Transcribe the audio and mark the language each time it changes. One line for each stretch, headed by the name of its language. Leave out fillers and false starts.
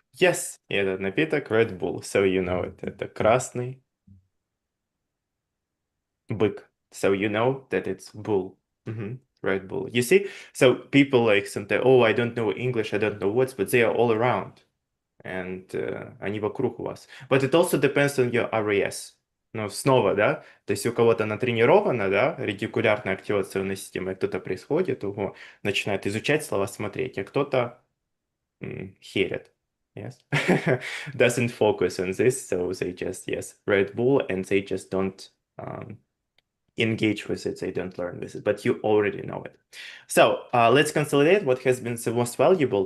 English: Yes,
Russian: и этот напиток Red Bull.
English: So you know it.
Russian: Это красный бык.
English: So you know that it's bull. Red Bull. You see? So people like sometimes, oh, I don't know English, I don't know words, but they are all around. And
Russian: они вокруг у вас.
English: But it also depends on your RAS.
Russian: Но снова, да, то есть у кого-то натренирована, да, ретикулярная активационная система, и кто-то происходит, начинает изучать слова, смотреть, а кто-то херит.
English: Yes. Doesn't focus on this, so they just, yes, Red Bull, and they just don't engage with it, they don't learn with it, but you already know it. So, let's consolidate what has been the most valuable.